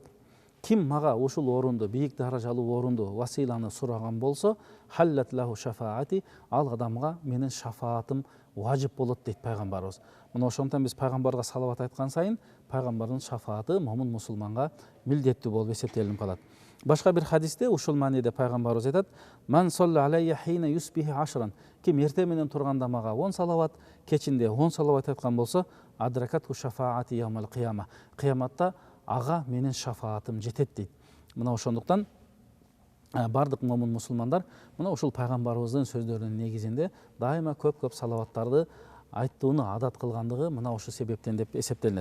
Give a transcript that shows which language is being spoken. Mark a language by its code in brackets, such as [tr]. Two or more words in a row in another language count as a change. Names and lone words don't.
[ky] Ким мага ушул орунду, бийик даражалуу орунду, василаны сураган болсо, [ar] حلت له شفاعتي, [ky] ал адамга менин шафаатым важип болот дейт пайгамбарыбыз. Мына ошондон биз пайгамбарга салават айткан сайын, пайгамбардын шафааты момун мусулманга милдеттүү болуп эсептелип калат. Башка бир хадисте ушул мааниде пайгамбарыбыз айтат: [ar] "من صلى علي حين يصبح عشرا", [ky] ким эртең менен турганда мага 10 салават, кечинде 10 салават айткан болсо, [ar] أدركته شفاعتي يوم القيامة, [ky] кыяматта ага менин шафаатым жетет дейт. мына ошондуктан бардык момун мусулмандар мына ушул пайгамбарыбыздын сөздөрүнүн негизинде дайыма көп салаваттарды айтууну адат кылгандыгы мына ушул себептен деп эсептелинет.